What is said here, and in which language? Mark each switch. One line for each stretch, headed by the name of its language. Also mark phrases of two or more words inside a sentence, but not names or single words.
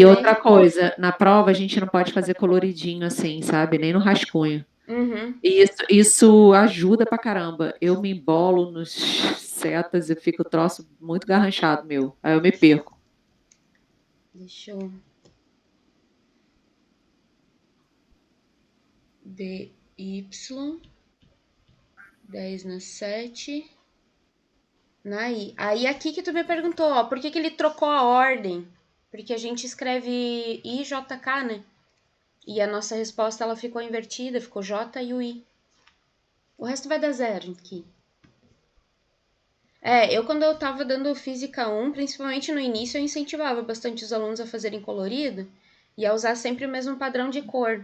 Portuguese: outra coisa, na prova a gente não pode fazer coloridinho assim, sabe? Nem no rascunho. E isso ajuda pra caramba. Eu me embolo nos setas e fico troço muito garranchado, meu. Aí eu me perco. Deixa eu... BY 10 na 7 na I. Aí aqui que tu me perguntou, ó, por que ele trocou a ordem? Porque a gente escreve IJK, né? E a nossa resposta ela ficou invertida, ficou J e o I. O resto vai dar zero aqui. Eu quando eu tava dando Física 1, principalmente no início, eu incentivava bastante os alunos a fazerem colorido e a usar sempre o mesmo padrão de cor.